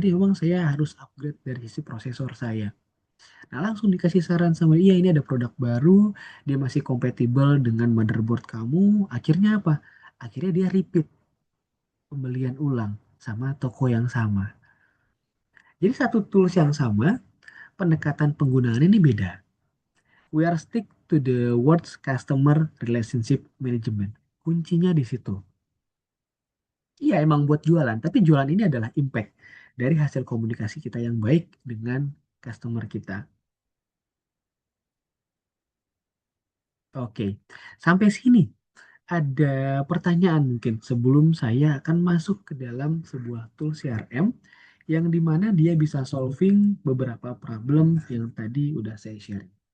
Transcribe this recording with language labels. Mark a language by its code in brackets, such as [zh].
[id] Jadi memang saya harus upgrade dari sisi prosesor saya. Nah langsung dikasih saran sama dia, iya ini ada produk baru, dia masih kompatibel dengan motherboard kamu. Akhirnya apa? Akhirnya dia repeat pembelian ulang sama toko yang sama. Jadi satu tools yang sama, pendekatan penggunaannya ini beda. [en] We are stick to the words customer relationship management. [id] Kuncinya di situ. Iya emang buat jualan, tapi jualan ini adalah impact dari hasil komunikasi kita yang baik dengan customer kita. Oke, sampai sini ada pertanyaan mungkin sebelum saya akan masuk ke dalam sebuah tool CRM yang dimana dia bisa solving beberapa problem yang tadi udah saya share.